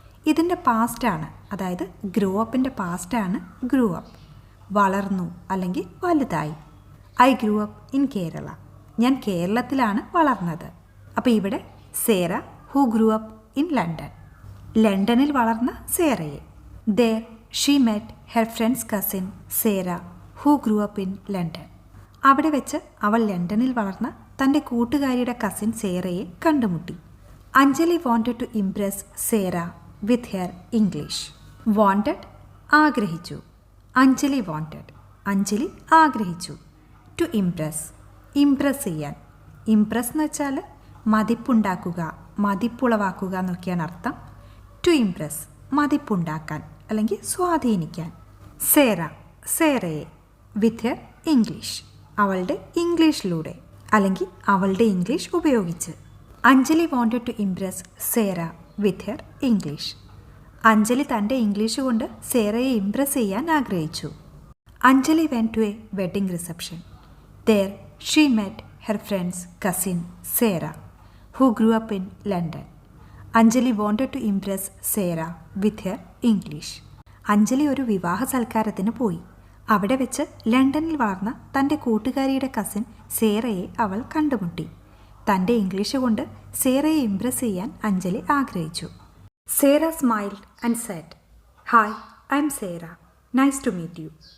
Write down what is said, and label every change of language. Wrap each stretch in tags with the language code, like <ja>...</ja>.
<ml>ഇതിൻ്റെ പാസ്റ്റാണ്, അതായത് grow അപ്പിൻ്റെ പാസ്റ്റാണ് grew up. വളർന്നു അല്ലെങ്കിൽ വലുതായി.</ml> <en>I grew up in Kerala.</en> <ml>ഞാൻ കേരളത്തിലാണ് വളർന്നത്. അപ്പോൾ ഇവിടെ Sera</ml> <en>Who grew up in London.</en> <ml>ലണ്ടനിൽ വളർന്ന സേറയെ.</ml> <en>there she met her friend's cousin Sarah who grew up in London.</en> <ml>അവിടെ വെച്ച് അവൾ ലണ്ടനിൽ വളർന്ന തൻ്റെ കൂട്ടുകാരിയുടെ കസിൻ സേറയെ കണ്ടുമുട്ടി.</ml> <en>Anjali wanted to impress Sarah with her English.</en> <ml>wanted ആഗ്രഹിച്ചു. അഞ്ജലി wanted, അഞ്ജലി ആഗ്രഹിച്ചു.</ml> <en>to impress</en> <ml>ഇംപ്രസ് ചെയ്യാൻ. ഇംപ്രസ് എന്ന് വെച്ചാൽ മതിപ്പുണ്ടാക്കുക, മതിപ്പുളവാക്കുക എന്നൊക്കെയാണ് അർത്ഥം. ടു ഇംപ്രസ് മതിപ്പുണ്ടാക്കാൻ അല്ലെങ്കിൽ സ്വാധീനിക്കാൻ. സേറ സേറയെ.</ml> <en>with her English</en> <ml>അവളുടെ ഇംഗ്ലീഷിലൂടെ അല്ലെങ്കിൽ അവളുടെ ഇംഗ്ലീഷ് ഉപയോഗിച്ച്.</ml> <en>Anjali wanted to impress Sarah with her English.</en> <ml>Anjali തൻ്റെ ഇംഗ്ലീഷ് കൊണ്ട് സേറയെ ഇംപ്രസ് ചെയ്യാൻ ആഗ്രഹിച്ചു.</ml> <en>Anjali went to a wedding reception. there she met her friend's cousin Sarah who grew up in London. Anjali wanted to impress Sarah with her English.</en> <ml>Anjali ഒരു വിവാഹ സൽക്കാരത്തിന് പോയി. അവിടെ വെച്ച് ലണ്ടനിൽ വളർന്ന തൻ്റെ കൂട്ടുകാരിയുടെ കസിൻ സേറയെ അവൾ കണ്ടുമുട്ടി. തൻ്റെ ഇംഗ്ലീഷ് കൊണ്ട് സേറയെ ഇംപ്രസ് ചെയ്യാൻ അഞ്ജലി ആഗ്രഹിച്ചു.</ml> <en>Sarah smiled and said, hi, I am Sarah, nice to meet you.</en>